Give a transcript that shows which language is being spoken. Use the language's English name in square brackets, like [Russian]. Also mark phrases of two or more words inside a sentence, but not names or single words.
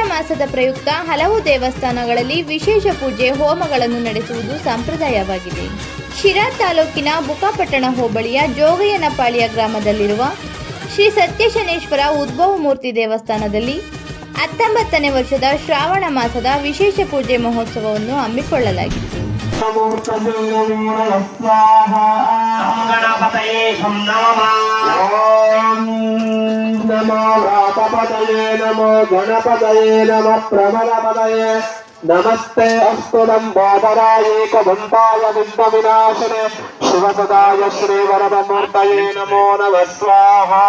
[Kannada] ಮಾಸದ ಪ್ರಯುಕ್ತ ಹಲವು ದೇವಸ್ಥಾನಗಳಲ್ಲಿ ವಿಶೇಷ ಪೂಜೆ ಹೋಮಗಳನ್ನು ನಡೆಸುವುದು ಸಂಪ್ರದಾಯವಾಗಿದೆ. ಶಿರಾ ತಾಲೂಕಿನ ಬುಕ್ಕಾಪಟ್ಟಣ ಹೋಬಳಿಯ ಜೋಗಯ್ಯನಪಾಳ್ಯ ಗ್ರಾಮದಲ್ಲಿರುವ ಶ್ರೀ ಸತ್ಯಶನೇಶ್ವರ ಉದ್ಭವ ಮೂರ್ತಿ ದೇವಸ್ಥಾನದಲ್ಲಿ 19ನೇ ವರ್ಷದ ಶ್ರಾವಣ ಮಾಸದ ವಿಶೇಷ ಪೂಜೆ ಮಹೋತ್ಸವವನ್ನು ಹಮ್ಮಿಕೊಳ್ಳಲಾಗಿತ್ತು. [Sanskrit] नमो गणपतये नमः प्रमदपतये नमस्ते अस्तु लंबोदरायेकदन्ताय विघ्नविनाशने शिवसदाय श्रीवरदमूर्तये नमो नमः स्वाहा